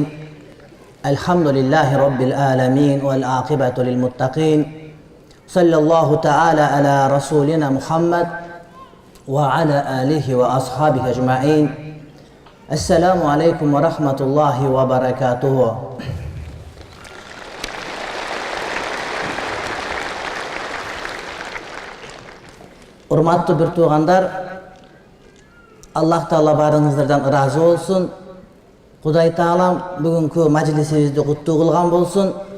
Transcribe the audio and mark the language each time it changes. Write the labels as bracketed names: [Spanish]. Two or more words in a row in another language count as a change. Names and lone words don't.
[Arabic] الحمد لله رب العالمين والعاقبة للمتقين. صلى الله تعالى على رسولنا محمد وعلى آله وأصحابه أجمعين. السلام عليكم ورحمة الله وبركاته. [Kyrgyz] Урматтуу бир туугандар, Аллах Таала барыңыздардан ыраазы болсун. Кудай Таалам бүгүнкү мажлисибизди куттуу кылган болсун.